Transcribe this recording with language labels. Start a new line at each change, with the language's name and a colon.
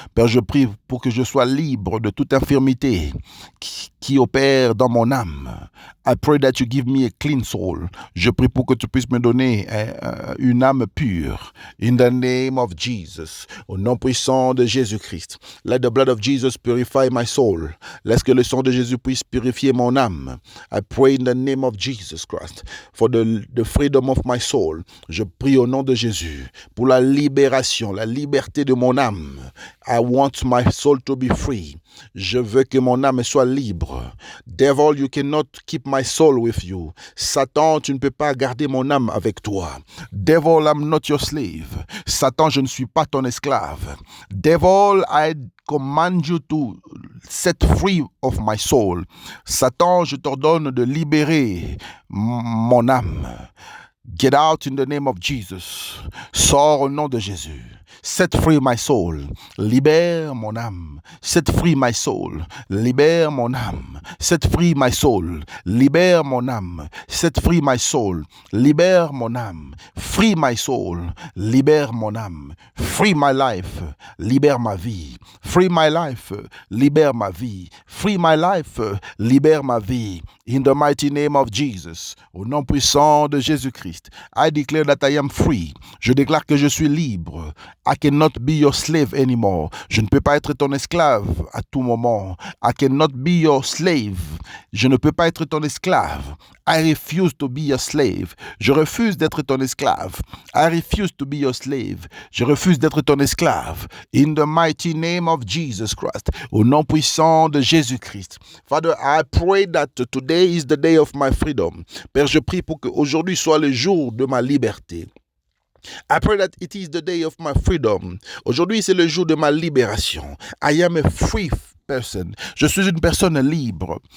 French: Père, je prie pour que je sois libre de toute infirmité qui opère dans mon âme.
English: I pray that you give me a clean soul.
French: Je prie pour que tu puisses me donner une âme pure.
English: In the name of Jesus.
French: Au nom puissant de Jésus-Christ.
English: Let the blood of Jesus purify my soul.
French: Laisse que le sang de Jésus puisse purifier mon âme.
English: I pray in the name of Jesus Christ for the freedom of my soul.
French: Je prie au nom de Jésus pour la libération, la liberté de mon âme.
English: I want my soul to be free.
French: Je veux que mon âme soit libre.
English: Devil, you cannot keep my soul with you.
French: Satan, tu ne peux pas garder mon âme avec toi.
English: Devil, I'm not your slave.
French: Satan, je ne suis pas ton esclave.
English: Devil, I command you to set free of my soul.
French: Satan, je t'ordonne de libérer mon âme.
English: Get out in the name of Jesus.
French: Sors au nom de Jésus.
English: Set free my soul.
French: Libère mon âme.
English: Set free my soul.
French: Libère mon âme.
English: Set free my soul.
French: Libère mon âme.
English: Set free my soul.
French: Libère mon âme.
English: Free my soul.
French: Libère mon âme.
English: Free my life.
French: Libère ma vie.
English: Free my life.
French: Libère ma vie. Free my life. Libère ma vie.
English: In the mighty name of Jesus.
French: Au nom puissant de Jésus-Christ.
English: I declare that I am free.
French: Je déclare que je suis libre.
English: I cannot be your slave anymore.
French: Je ne peux pas être ton esclave à tout moment.
English: I cannot be your slave.
French: Je ne peux pas être ton esclave.
English: I refuse to be your slave.
French: Je refuse d'être ton esclave.
English: I refuse to be your slave.
French: Je refuse d'être ton esclave.
English: In the mighty name of Jesus Christ.
French: Au nom puissant de Jésus-Christ.
English: Father, I pray that today is the day of my freedom.
French: Père, je prie pour que aujourd'hui soit le jour de ma liberté.
English: I pray that it is the day of my freedom.
French: Aujourd'hui, c'est le jour de ma libération.
English: I am a free person.
French: Je suis une personne libre.